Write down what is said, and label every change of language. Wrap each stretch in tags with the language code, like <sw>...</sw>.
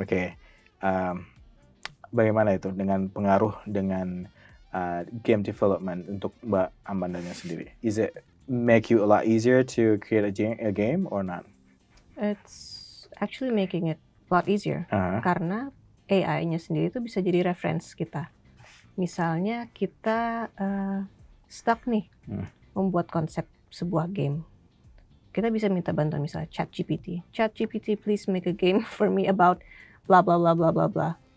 <id>Oke, bagaimana itu dengan pengaruh dengan game development untuk Mbak Amandanya sendiri?</id> <en>Is it make you a lot easier to create a game or not? It's actually making it a lot easier.</en> <id>Karena AI-nya sendiri itu bisa jadi reference kita. Misalnya kita stuck nih membuat konsep sebuah game. Kita bisa minta bantuan misalnya ChatGPT. ChatGPT,</id> <en>please make a game for me about bla bla</en> <id>bla bla bla bla.</id>